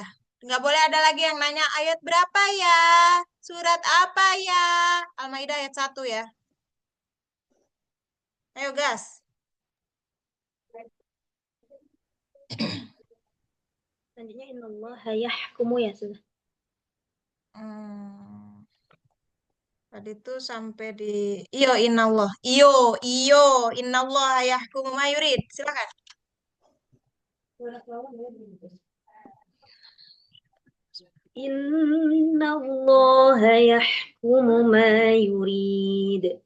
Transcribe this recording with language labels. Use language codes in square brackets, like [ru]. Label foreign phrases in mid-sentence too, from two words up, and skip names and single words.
[id] Nggak boleh ada lagi yang nanya ayat berapa ya? Surat apa ya? Al-Maidah ayat 1 ya. Ayo gas. Selanjutnya [ar] innallaha yahkumu [id] ya sudah. Hmm, tadi tuh sampai di [ar] iyo innallah. Iyo innallah yahkumu ma yurid. [id] Silakan. [ar] Innallaha yahkumu ma yurid.